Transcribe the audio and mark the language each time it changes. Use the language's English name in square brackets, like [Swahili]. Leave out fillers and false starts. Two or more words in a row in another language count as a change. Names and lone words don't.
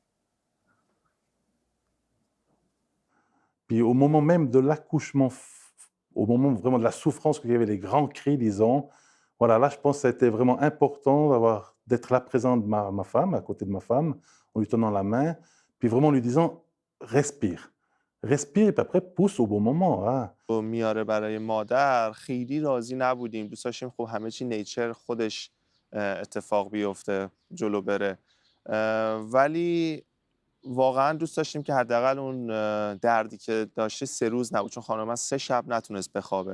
[French] Puis au moment même de l'accouchement, au moment vraiment de la souffrance, qu'il y avait les grands cris, disons, voilà, là, je pense que ça a été vraiment important d'être là présent de ma femme, à côté de ma femme, en lui tenant la main, puis vraiment en lui disant, respire. Respire, et puis après, pousse au bon moment. Hein. [Persian] میاره برای مادر خیلی راضی نبودیم. دوست داشتیم خب همه چی نیچر خودش اتفاق بیفته جلو بره. ولی واقعا دوست داشتیم که حداقل اون دردی که داشته 3 روز نبود، چون خانم من 3 شب نتونست بخوابه.